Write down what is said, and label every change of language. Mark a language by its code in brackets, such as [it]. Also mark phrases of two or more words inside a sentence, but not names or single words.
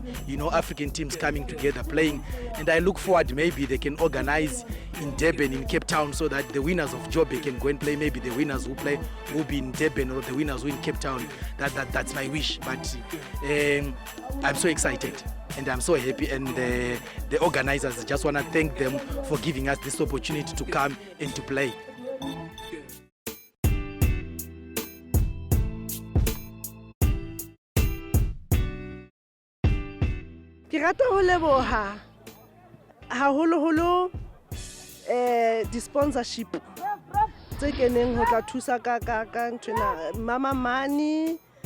[en] You know, African teams coming together, playing, and I look forward maybe they can organize in Durban, in Cape Town, so that the winners of Joburg can go and play. Maybe the winners who be in Durban, or the winners who in Cape Town. That's my wish. But I'm so excited. And I'm so happy, and the organizers, just want to thank them for giving us this opportunity to come and to play. [st] Ke rata ho leboha haholoholo di sponsorship tse keneng ho tla thusa ka ntwena Mama Money,